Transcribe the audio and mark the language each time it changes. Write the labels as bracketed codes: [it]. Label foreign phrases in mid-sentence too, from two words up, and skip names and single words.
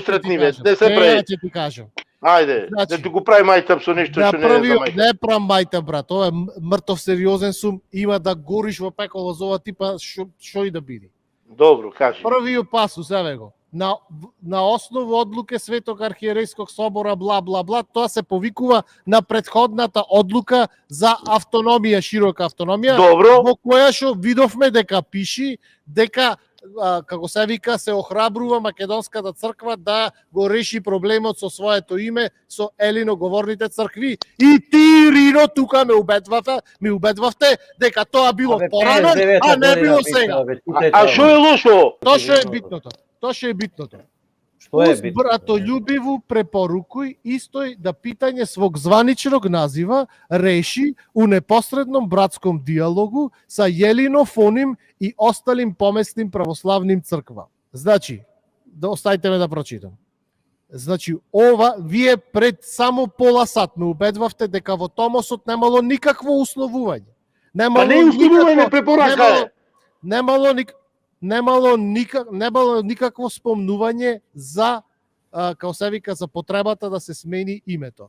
[mk] сретниве. кажам. Не се Сега прави. ќе ти кажам. Ајде, Значи, да ти го прави мајтап со нешто Да што не е за првиот мајтап. не прам мајта брат, ова е мртов сериозен сум, има да гориш во пеколо за ова типа што и да биде. Добро, кажи. Првиот пасус, еве го. [sr] На основа одлуке Светог архиерейскog собора бла бла бла, [mk] тоа се повикува на претходната одлука за автономија, широка автономија, Добро. во која што видовме дека пиши дека како се вика, се охрабрува македонската црква да го реши проблемот со своето име со елиноговорните цркви. И ти, Рино, тука ме убедвавте дека тоа било порано, а не било сега. А што е лошо? Тоа што е битното. Тоа што е битното. Што е Уз битно? [sr] братолюбиву препорукуј истој да питање свог званичnog назива реши у непосредном братском диалогу са Јелинофоним и осталим поместним православним црква. [mk] Значи, да оставите ме да прочитам. Значи, ова, вие пред само пола сат ме убедвавте дека во Томосот немало никакво условување. Па не е условување, препорака е. Немало никакво спомнување за како се вика за потребата да се смени името.